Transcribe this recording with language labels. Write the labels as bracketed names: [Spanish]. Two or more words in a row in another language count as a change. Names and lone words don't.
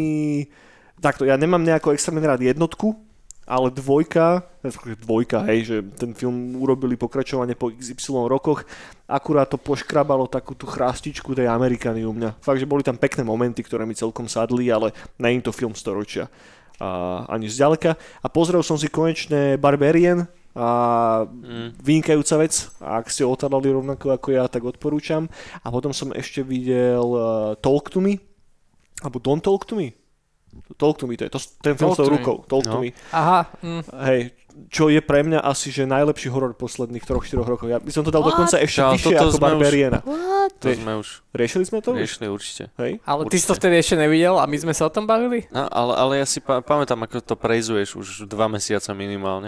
[Slovak] Takto, ja nemám nejako extrémne rád jednotku, ale dvojka, hej, že ten film urobili pokračovanie po XY rokoch, akurát to poškrabalo takú tú chrastičku tej Amerikany u mňa. Fakt, že boli tam pekné momenty, ktoré mi celkom sadli, ale nie je to film storočia. Ani zďaleka. A pozrel som si konečne Barbarian, vynikajúca vec. A ak ste otálali rovnako ako ja, tak odporúčam. A potom som ešte videl Talk to Me, alebo Don't Talk to Me. Talk to Me, to je ten film s tou rukou. Talk to Me. Aha. Hej, čo je pre mňa asi, že najlepší horor posledných 3-4 rokov. Ja by som to dal dokonca ešte vyššie ako Barbariana. To sme už... Riešili sme to? Riešili určite. Hej? Ale určite. Ty si to vtedy ešte nevidel a my sme sa o tom bavili? No, ale ja si pamätám, ako to prejzuješ už 2 mesiace minimálne.